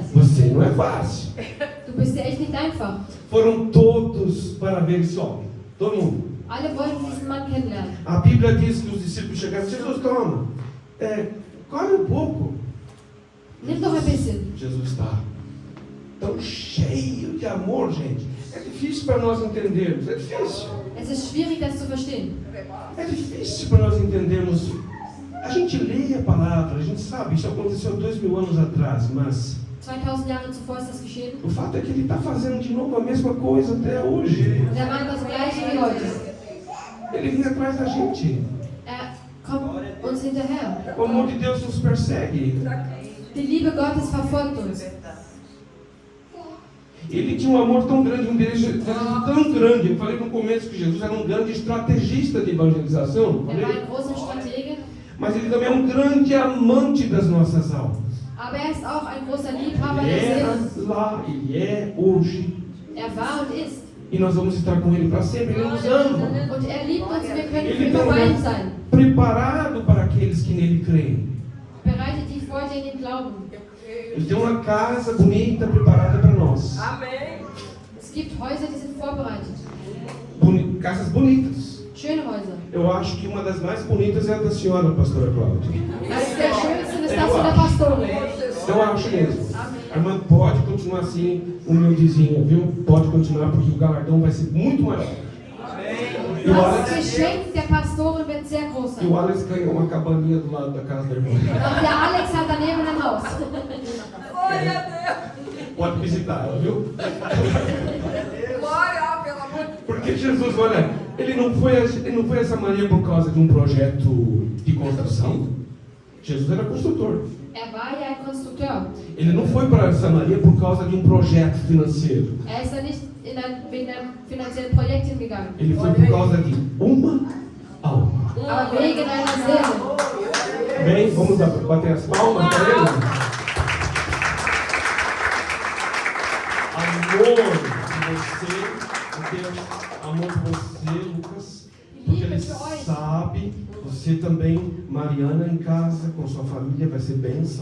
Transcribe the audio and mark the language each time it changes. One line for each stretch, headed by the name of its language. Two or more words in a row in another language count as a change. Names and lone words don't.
Portuguese: Você não é fácil.
German: Du bist ja echt nicht einfach.
Portuguese: Foram todos para ver esse homem, todo mundo.
German: Alle wollten diesen Mann kennenlernen.
Portuguese: A Bíblia diz que os discípulos chegaram: Jesus, toma, come um pouco.
German: Nimm doch ein bisschen.
Portuguese: Jesus está tão cheio de amor, gente. É difícil para nós entendermos, é difícil.
German: Es ist schwierig, das zu verstehen.
Portuguese: É difícil para nós entendermos. A gente lê a palavra, a gente sabe, isso aconteceu 2000 anos atrás, mas
German: 2000 Jahre zuvor ist das geschehen.
Portuguese: o fato é que ele está fazendo de novo a mesma coisa até hoje.
German: Und er macht das Gleiche wie heute.
Portuguese: Ele vem atrás da gente.
German: Er kommt uns hinterher.
Portuguese: O amor de Deus nos persegue.
German: Die Liebe Gottes verfolgt uns.
Portuguese: Ele tinha um amor tão grande, um desejo tão grande. Eu falei no começo que Jesus era um grande estrategista de evangelização.
German: Er war ein großer Stratege,
Portuguese: Mas ele também é um grande amante das nossas almas.
German: aber er ist auch ein großer Liebhaber
Portuguese: Ele
German: der
Portuguese: era
German: Seelen.
Portuguese: lá, ele é hoje.
German: Er war und ist.
Portuguese: E nós vamos estar com ele para sempre. Ele nos ama.
German: Und er liebt uns, wir können für
Portuguese: Ele
German: immer
Portuguese: tem
German: bei ihm
Portuguese: um
German: sein.
Portuguese: preparado para aqueles que nele creem.
German: Bereitet die vor, die in ihm glauben.
Portuguese: Ele tem uma casa bonita preparada para nós. Amém.
German: Es gibt Häuser, die sind vorbereitet.
Portuguese: Casas bonitas.
German: Schöne Häuser.
Portuguese: Eu acho que uma das mais bonitas é a da senhora, pastora Cláudia.
German: Das ist der schönste, ist das von der Pastorin.
Portuguese: Eu acho mesmo. A irmã pode continuar assim, humildezinha, viu? Pode continuar, porque o galardão vai ser muito maior.
German: Das Geschenk der Pastorin wird sehr groß
Portuguese: E
German: sein.
Portuguese: o Alex ganhou uma cabaninha do lado da casa da irmã.
German: Und der Alex hat daneben ein Haus.
Portuguese: Pode visitar ela, viu? Glória, pelo amor de Deus. Porque Jesus, olha, ele não foi a Samaria por causa de um projeto de construção. Jesus era construtor.
German: War ja ein Konstrukteur.
Portuguese: Ele não foi para Samaria por causa de um projeto financeiro.
German: Ist da nicht wegen einem finanziellen Projekt hingegangen.
Portuguese: Ele foi por causa de uma alma.
German: Aber wegen einer Seele.
Portuguese: Bem, vamos bater as palmas para ele. Amor de você, Deus, amor de você, Lucas, porque Ele sabe, você também, Mariana, em casa, com sua família, vai ser bênção.